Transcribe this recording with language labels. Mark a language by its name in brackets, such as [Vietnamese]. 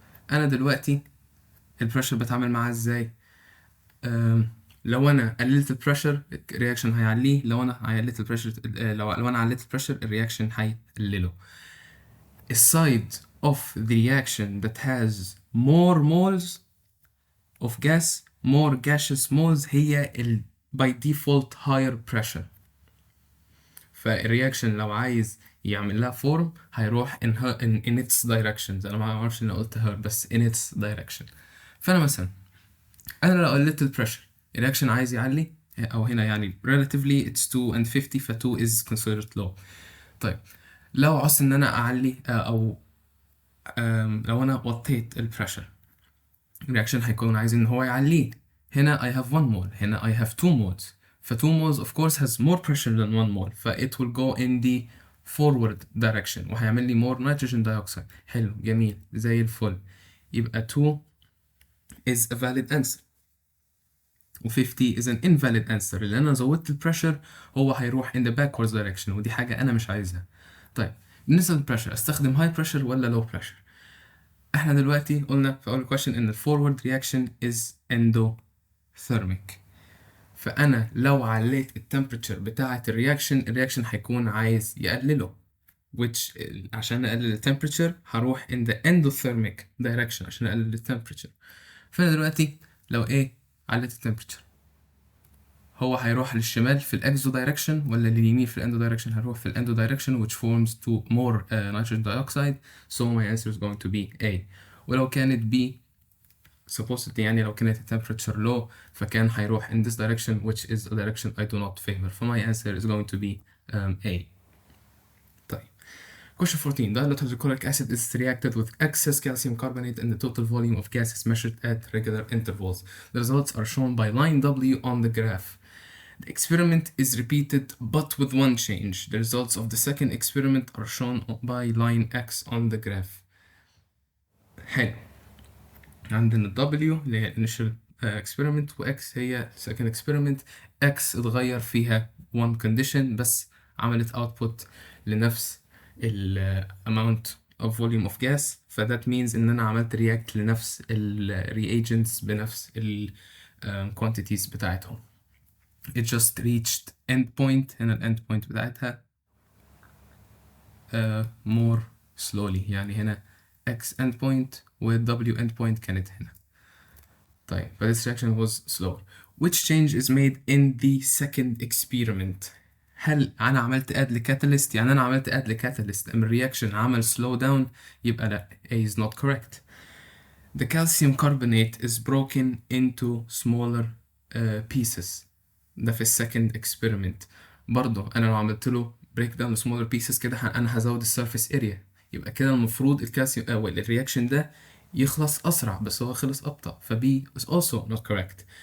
[Arabic] أنا دلوقتي البريشر بتعامل معاه ازاي؟ لو انا قللت البريشر الرياكشن هيعليه، لو انا عليت البريشر لو انا عليت البريشر الرياكشن هيقلله. [English] السايد of the reaction that has more moles of gas more gaseous moles [Arabic] هي [English] by default higher pressure. [Arabic] فالرياكشن لو عايز يعمل لها فورم هيروح [English] in its directions. [Arabic] انا ما اعرفش ان قلت her بس [English] in its direction. [Arabic] فانا مثلا انا لو قللت البريشر الرياكشن عايز يعلي، او هنا يعني [English] relatively it's 2 and 50 [Arabic] ف [English] 2 is considered low. [Arabic] طيب لو عاوز ان انا اعلي او لو انا وطيت البريشر الرياكشن هيكون عايز ان هو يعليه. [English] هنا I have 1 mole، هنا I have 2 moles. ف 2 moles of course has more pressure than 1 mole ف it will go in the forward direction [Arabic] وهيعمل لي [English] more nitrogen dioxide. [Arabic] حلو جميل زي الفل. يبقى 2 [English] is a valid answer [Arabic] و 50 [English] is an invalid answer. [Arabic] اللي انا زودت البريشر هو هيروح [English] in the backwards direction [Arabic] ودي حاجة انا مش عايزها. طيب بالنسبة للبريشر استخدم high pressure ولا low pressure؟ احنا دلوقتي قلنا في اول question ان الفورورد رياكشن [English] is endothermic. [Arabic] فانا لو عليت التمبريتشر بتاعه الرياكشن هيكون عايز يقلله which عشان اقلل التمبريتشر هروح in the endothermic direction عشان اقلل التمبريتشر. فانا دلوقتي لو عليت التمبريتشر هو هيروح للشمال في الاكزو دايركشن ولا لليمين في الاندو دايركشن؟ هيروح في الاندو دايركشن [English] which forms to more nitrogen dioxide so my answer is going to be A. [Arabic] ولو كانت [English] B supposedly [Arabic] يعني لو كانت [English] temperature low [Arabic] فكان هيروح [English] in this direction which is a direction I do not favor. So my answer is going to be A. [Arabic] طيب [English] question 14. Dilute hydrochloric acid is reacted with excess calcium carbonate and the total volume of gas is measured at regular intervals. The results are shown by line W on the graph. The experiment is repeated but with one change. The results of the second experiment are shown by line X on the graph. [Arabic] حلو. عندنا W اللي هي initial experiment و X هي second experiment. [English] X [Arabic] اتغير فيها [English] one condition [Arabic] بس عملت [English] output [Arabic] لنفس ال [English] amount of volume of gas. [Arabic] ف [English] that means [Arabic] إن أنا عملت react لنفس ال reagents بنفس ال quantities بتاعتهم. [English] It just reached end point. [Arabic] هنا ال [English] end point [Arabic] بتاعتها [English] more slowly [Arabic] يعني هنا [English] X end point و W end point [Arabic] كانت هنا. طيب [English] but this reaction was slower. Which change is made in the second experiment؟ [Arabic] هل أنا عملت add لكاتاليست؟ يعني أنا عملت add لكاتاليست أما الرياكشن عمل [English] slow down [Arabic] يبقى لا [English] A is not correct. The calcium carbonate is broken into smaller pieces. [Arabic] ده في السكند اكسبيرمنت. برضه انا لو عملت له بريك داون لسمولر بيسز كده انا هزود السيرفيس اريا يبقى كده المفروض الكالسيوم او الرياكشن ده يخلص اسرع بس هو خلص ابطأ ف [English] B is also not correct.